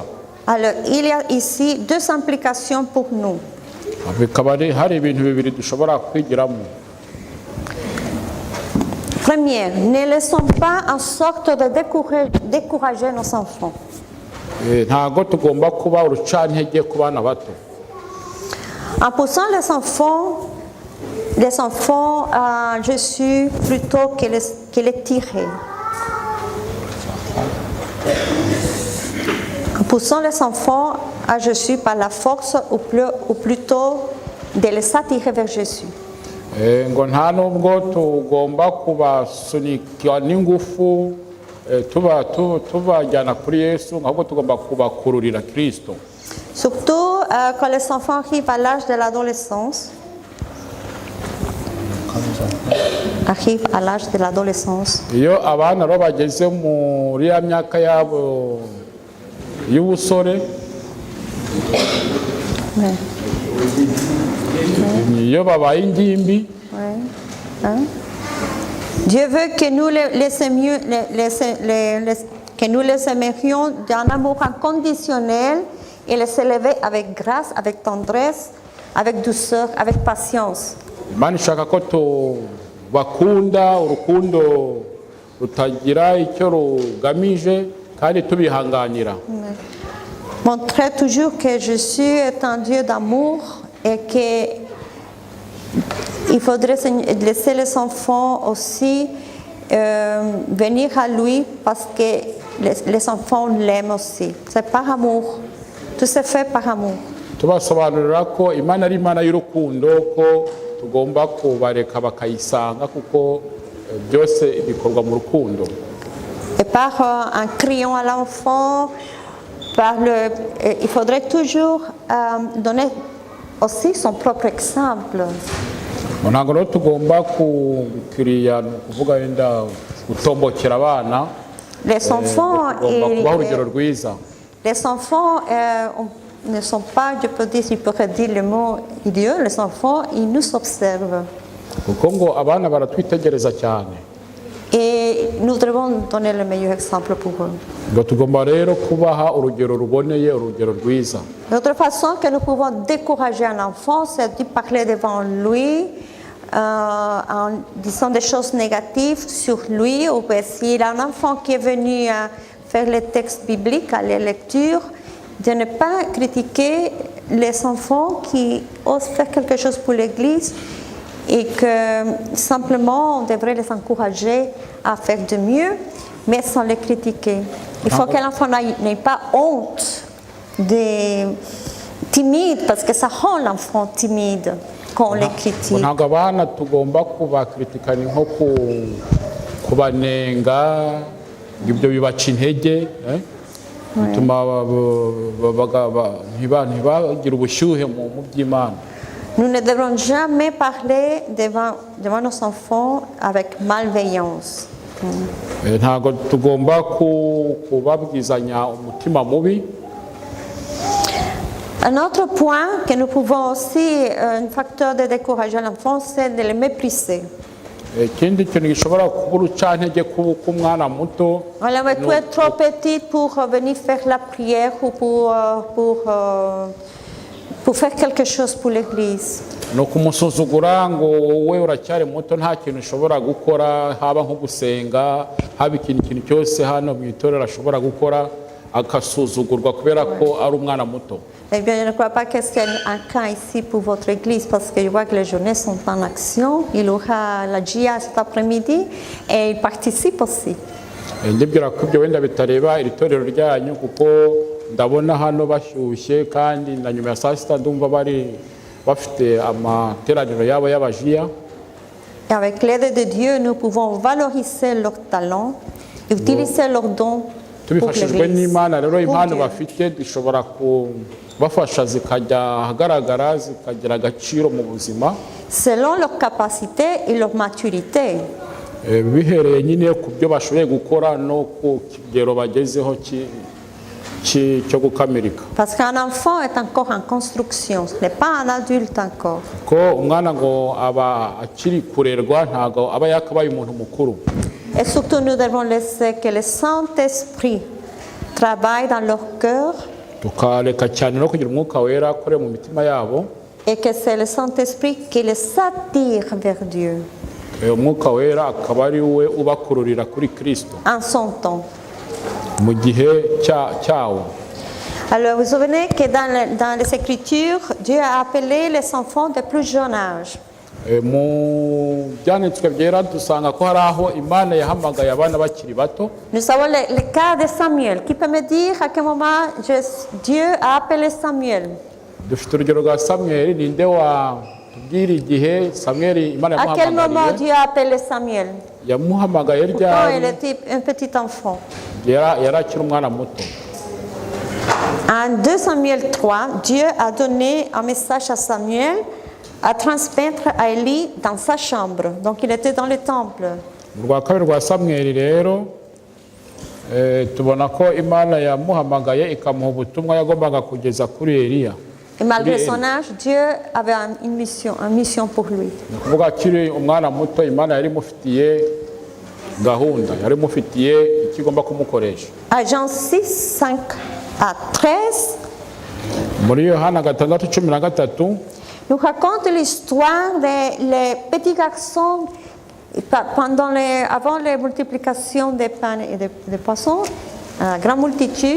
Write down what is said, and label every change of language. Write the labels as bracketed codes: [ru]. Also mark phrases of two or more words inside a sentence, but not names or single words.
[fr] Alors il y a ici deux implications pour nous. [rw] Bikaba hari ibintu bibiri dushobora kwigiramo. [fr] Première, ne laissons pas en sorte de décourager nos enfants. [rw] Ntago tugomba kuba urucantege ku bana bato. [fr] En poussant les enfants à Jésus plutôt que les tirer. poussons les enfants à Jésus par la force ou plutôt de les attirer vers Jésus. [rw] ngo nta nubwo tugomba kubasunika n'ingufu tubajyana kuri Yesu, ahubwo tugomba kubakururira Kristo. [fr] Surtout quand les enfants arrivent à l'âge de l'adolescence. [rw] Iyo abana rero bageze muri ya myaka yabo y'ubusore, iyo babaye ingimbi, [fr] Dieu veut que nous les aimerions d'un amour inconditionnel et les élever avec grâce, avec tendresse, avec douceur, avec patience. [rw] Imana ishaka ko tubakunda urukundo rutagira icyo rugamije kandi tubihanganira. [fr] Montrer toujours que Jésus est un Dieu d'amour et qu'il faudrait laisser les enfants aussi venir à lui parce que les enfants l'aiment aussi. C'est par amour. Tout se fait par amour. [rw] Tubasobanurira ko Imana ari Imana y'urukundo, ko tugomba kubareka bakayisanga kuko byose bikorwa mu rukundo. [fr] Et par un criant à l'enfant, il faudrait toujours donner aussi son propre exemple. [rw] Ntabwo rero tugomba kukiriya kuvuga wenda gutombokera abana. [fr] Les enfants ne sont pas, je pourrais dire le mot idiot, les enfants, ils nous observent. [rw] Kuko ngo abana baratwitegereza cyane. [fr] Et nous devons donner le meilleur exemple pour eux. [rw] Ngo tugomba rero kubaha urugero ruboneye, urugero rwiza. [fr] L'autre façon que nous pouvons décourager un enfant, c'est de parler devant lui en disant des choses négatives sur lui. Ou bien s'il y a un enfant qui est venu faire les textes bibliques, à les lectures, de ne pas critiquer les enfants qui osent faire quelque chose pour l'Église et que simplement on devrait les encourager à faire de mieux, mais sans les critiquer. Il faut que l'enfant n'ait pas honte, timide, parce que ça rend l'enfant timide quand on les critique. [rw] Ntabwo abana tugomba kubakritika ni nko kubanenga, ibyo bibaca intege, bituma ntibagire ubushyuhe mu by'Imana. [fr] Nous ne devrons jamais parler devant nos enfants avec malveillance. [rw] Ntabwo tugomba kubabwizanya umutima mubi. [fr] Un autre point que nous pouvons aussi, un facteur de décourager l'enfant, c'est de le mépriser. [rw] Ikindi kintu gishobora kuba urucantege k'umwana muto. [fr] Alors, tu es trop petite pour venir faire la prière ou pour faire quelque chose pour l'Église. [rw] No kumusuzugura ngo wowe uracyari muto nta kintu ushobora gukora, haba nko gusenga, haba ikintu cyose hano mu itorero ashobora gukora, akasuzugurwa kubera ko ari umwana muto. [fr] Eh bien, je ne crois pas que c'est un cas ici pour votre Église parce que je vois que les jeunesses sont en action. Il y aura la GIA cet après-midi et ils participent aussi. [rw] Ndibwira ko ibyo wenda bitareba iri torero ryanyu kuko ndabona hano bashyushye kandi na nyuma ya saa sita ndumva bafite amateraniro yabo y'abajiya. [fr] Et avec l'aide de Dieu, nous pouvons valoriser leurs talents et utiliser leurs dons pour [rw] tubifashijwe [fr] l'Église. [rw] n'Imana rero impano bafite dushobora kubafasha zikajya ahagaragara zikagira agaciro mu buzima [fr] Selon leur capacité et leur maturité. [rw] bihereye nyine ku byo bashoboye gukora no ku kigero bagezeho cyo gukamirika. [fr] Parce qu'un enfant est encore en construction, ce n'est pas un adulte encore. [rw] Ko umwana ngo aba akiri kurerwa ntago aba yakabaye umuntu mukuru. [fr] Et surtout, nous devons laisser que le Saint-Esprit travaille dans leur cœur [rw] Tukareka cyane no kugira umwuka wera akore mu mitima yabo. [fr] et que c'est le Saint-Esprit qui les attire vers Dieu [rw] Umwuka wera akaba ari we ubakururira kuri Kristo [fr] en son temps. [rw] mu gihe cyawo. [fr] Alors, vous vous souvenez que dans les Écritures, Dieu a appelé les enfants de plus jeune âge. [rw] mu byanditswe byera dusanga ko hari aho Imana yahamagaye abana bakiri bato. [fr] Nous avons le cas de Samuel. Qui peut me dire à quel moment Dieu a appelé Samuel? [rw] Dufite urugero rwa Samweli. Ninde watubwira igihe Samweli Imana [fr] À quel moment [rw] yamuhamagariye? [fr] Dieu a appelé Samuel? [rw] Yamuhamagaye [fr] Quand il [rw] ryari? [fr] était un petit enfant. [rw] Yari akiri umwana muto. [fr] En 2 Samuel 3, Dieu a donné un message à Samuel à transmettre à Élie dans sa chambre. Donc il était dans le temple. [rw] Mu rwa kabiri rwa Samweli rero tubona ko Imana yamuhamagaye ikamuha ubutumwa yagombaga kugeza kuri Eliya. [fr] Et malgré son âge, Dieu avait une mission pour lui. [rw] Ni ukuvuga akiri umwana muto Imana yari imufitiye gahunda, yari imufitiye icyo igomba kumukoresha. [fr] À Jean 6, 5 à 13, [rw] Muri Yohana 6:13 [fr] nous raconte l'histoire des petits garçons avant la multiplication des pains et des poissons, à la grande multitude.